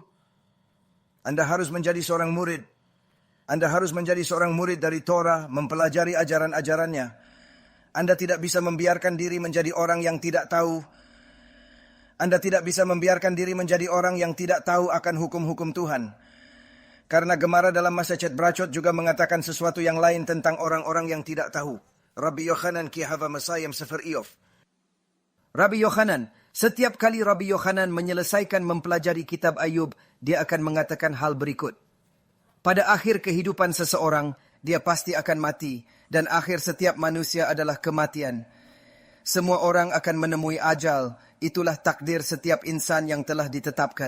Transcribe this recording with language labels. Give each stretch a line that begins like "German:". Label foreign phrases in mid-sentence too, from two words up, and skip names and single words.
Indonesian: Anda harus menjadi seorang murid. Anda harus menjadi seorang murid dari Torah, mempelajari ajaran-ajarannya. Anda tidak bisa membiarkan diri menjadi orang yang tidak tahu. Anda tidak bisa membiarkan diri menjadi orang yang tidak tahu akan hukum-hukum Tuhan. Karena Gemara dalam masa Chet Brachot juga mengatakan sesuatu yang lain tentang orang-orang yang tidak tahu.
Aramaic: רבי יוחנן כי הוה מסיים ספר איוב.
Indonesian: Rabbi Yochanan, setiap kali Rabbi Yochanan menyelesaikan mempelajari kitab Ayub, dia akan mengatakan hal berikut. Pada akhir kehidupan seseorang, dia pasti akan mati. Dan akhir setiap manusia adalah kematian. Semua orang akan menemui ajal. Itulah takdir setiap insan yang telah ditetapkan.